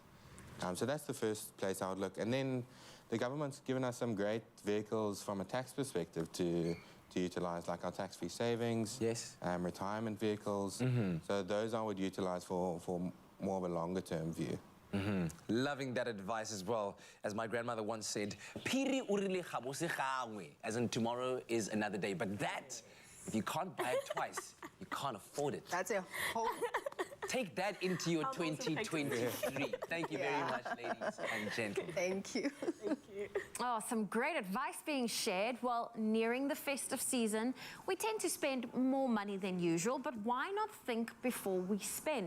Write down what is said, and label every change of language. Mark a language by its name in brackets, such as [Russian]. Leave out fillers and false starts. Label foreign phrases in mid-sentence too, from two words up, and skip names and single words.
[English] So that's the first place I would look. And then the government's given us some great vehicles from a tax perspective to utilize, like our tax-free savings, retirement vehicles. So those I would utilize for more of a longer-term view. Loving that advice as well. As my grandmother once said, [Tswana] "Phiri o rile ga bo se gangwe," [English] as in tomorrow is another day. But that, if you can't buy it twice, you can't afford it. That's a whole... Take that into your 2023. Thank you very much, ladies and gentlemen. Thank you. Oh, some great advice being shared. Well, nearing the festive season, we tend to spend more money than usual, but why not think before we spend?